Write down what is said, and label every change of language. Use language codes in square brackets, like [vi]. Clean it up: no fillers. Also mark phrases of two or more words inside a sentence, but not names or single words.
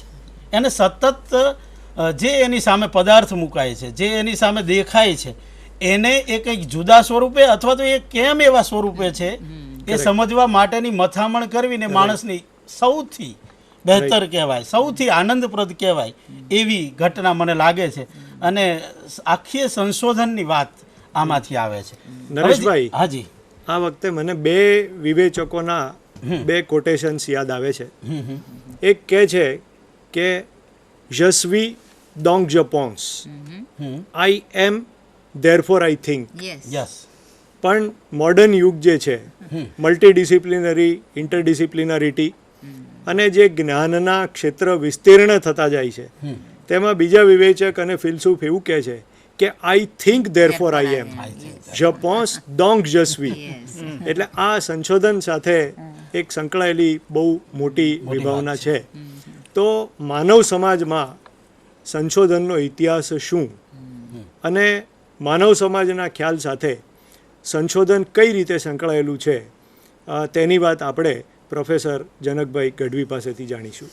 [gu] એને સતત જે એની સામે પદાર્થ મુકાય છે, જે એની સામે દેખાય છે, એને એ કંઈક જુદા સ્વરૂપે અથવા તો એ કેમ એવા સ્વરૂપે છે એ સમજવા માટેની મથામણ કરવીને માણસની સૌથી બહેતર કહેવાય, સૌથી આનંદપ્રદ કહેવાય એવી ઘટના મને લાગે છે. અને આખી સંશોધનની વાત આમાંથી આવે છે. નરેશભાઈ, હાજી, આ વખતે મને બે વિવેચકોના બે કોટેશન્સ યાદ આવે છે. એક કહે છે કે [fr] je suis donc je pense, [en] I am therefore I think. [gu] યસ. પણ મોડર્ન યુગ જે છે, [en] multidisciplinary, interdisciplinarity [gu] અને જે જ્ઞાનના ક્ષેત્ર વિસ્તીર્ણ થતા જાય છે, તેમાં બીજા વિવેચક અને ફિલસૂફ એવું કહે છે કે [en] I think therefore I am, [fr] je pense donc je suis. [gu] એટલે આ સંશોધન સાથે એક સંકળાયેલી બહુ મોટી વિભાવના છે. તો માનવ સમાજમાં સંશોધનનો ઇતિહાસ શું અને માનવ સમાજના ખ્યાલ સાથે સંશોધન કઈ રીતે સંકળાયેલું છે, તેની વાત આપણે પ્રોફેસર જનકભાઈ ગઢવી પાસેથી જાણીશું.